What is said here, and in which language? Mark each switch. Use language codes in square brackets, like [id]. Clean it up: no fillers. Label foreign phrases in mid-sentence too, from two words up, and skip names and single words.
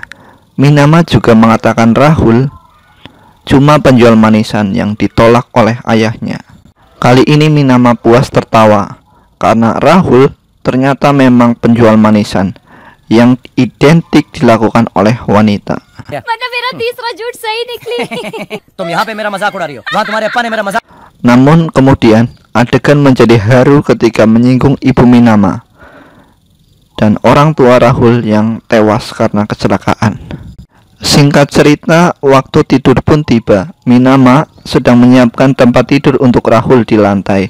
[id] Minama juga mengatakan Rahul cuma penjual manisan yang ditolak oleh ayahnya. Kali ini Minama puas tertawa karena Rahul ternyata memang penjual manisan yang identik dilakukan oleh wanita. [hi] मतलब मेरा तीसरा झूठ सही निकली। तुम यहाँ पे मेरा मजाक उड़ा रही हो, वहाँ तुम्हारे अप्पा ने मेरा मजाक। [id] Namun kemudian adegan menjadi haru ketika menyinggung ibu Minama dan orang tua Rahul yang tewas karena kecelakaan. Singkat cerita, waktu tidur pun tiba. Minama sedang menyiapkan tempat tidur untuk Rahul di lantai.